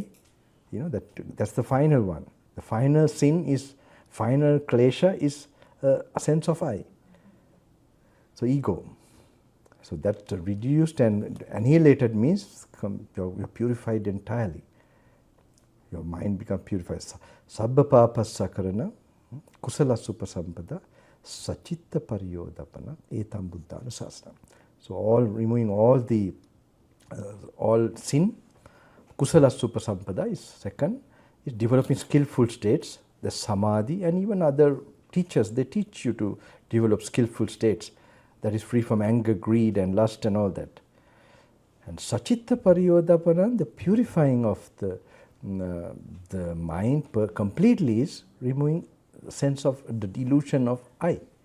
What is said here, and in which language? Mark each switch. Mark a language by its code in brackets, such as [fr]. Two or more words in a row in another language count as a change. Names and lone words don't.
[en] That's the final one. The final sin is, final klesha is a sense of I. So ego. So that reduced and annihilated means you're purified entirely. Your mind becomes purified. [pi] Sabba papa sakarana, kusala supasampada, sachitta pariyodapana, etam buddhana sasana. [en] So all removing all the all sin, [pi] kusala supasampada [en] is second, is developing skillful states, the samadhi, and even other teachers, they teach you to develop skillful states that is free from anger, greed and lust and all that. And [pi] sachitta pariyodapana, [en] the purifying of the mind completely is removing the sense of the delusion of I.